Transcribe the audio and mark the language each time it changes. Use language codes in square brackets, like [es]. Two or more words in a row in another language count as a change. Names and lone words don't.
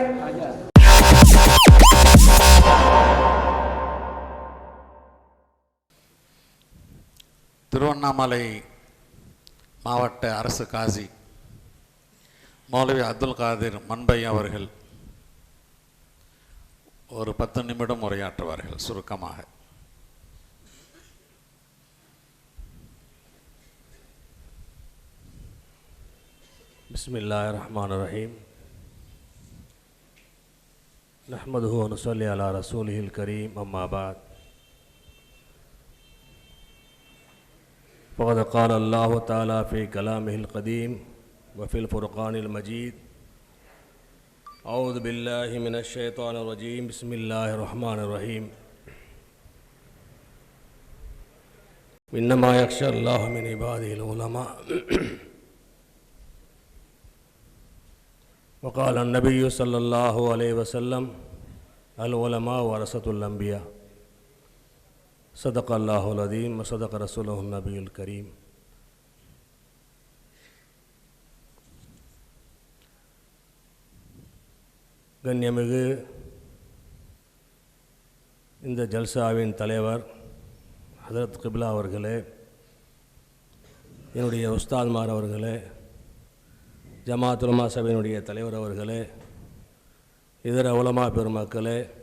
[ta] திருவண்ணாமலை மாவட்ட அரசு காசி மௌலவி அப்துல் காதிர் மண்பை அவர்கள் ஒரு 10 நிமிடம் உரையாற்றுவார்கள் சுருக்கமாக. [ar] بسم الله الرحمن الرحيم. نحمده و نصلي على رسوله الكريم. أما بعد. فقد قال الله تعالى في كلامه القديم وفي الفرقان المجيد: أعوذ بالله من الشيطان الرجيم. بسم الله الرحمن الرحيم. إنما يخشى الله من عباده العلماء. وقال النبي صلى الله عليه وسلم: العلماء ورثة الأنبياء. صدق الله العظيم وصدق رسوله النبي الكريم. [ta] கண்ணியமிகு இந்த ஜல்சாவின் தலைவர் ஹதரத் கிப்லா அவர்களே, என்னுடைய உஸ்தாத்மார் அவர்களே, ஜமாத் உலமா சபையினுடைய தலைவர் அவர்களே, இதர உலமா பெருமக்களே,